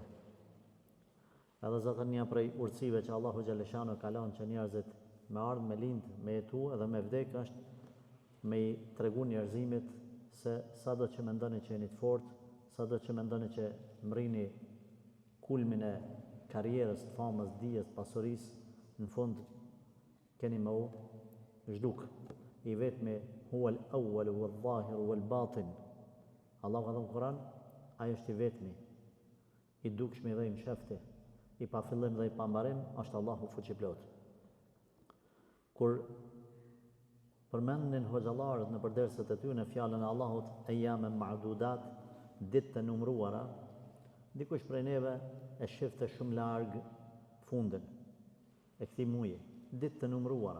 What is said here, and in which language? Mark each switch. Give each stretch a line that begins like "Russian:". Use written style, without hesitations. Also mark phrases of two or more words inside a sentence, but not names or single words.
Albanian: Edhe zotën një prej urtësive që Allahu xhaleshano ka lënë që njerëzit me ardh, me lind, me jetu edhe me vdek është me i tregu njerëzimit se sado që mendoni që jeni të fortë, sado që mendoni që mrini kulmin e karrierës, të famës, dijes, pasurisë, në fund keni me u zhduk. I vetmi
Arabic: هو الأول والظاهر والباطن.
Albanian: Allah ka thënë Kur'an, ai është i vetmi, i dukshmi dhe i mshefti, i pa fillim dhe i pa mbarim, është Allahu fuqiplot. Kur përmendin hoxhallarët në përderset e tyre në fjalën e Allahut
Arabic: أياما معدودات,
Albanian: ditë të numëruara, dikush prej neve e shifte shumë larg fundin e këtij muaji, ditë të numëruara.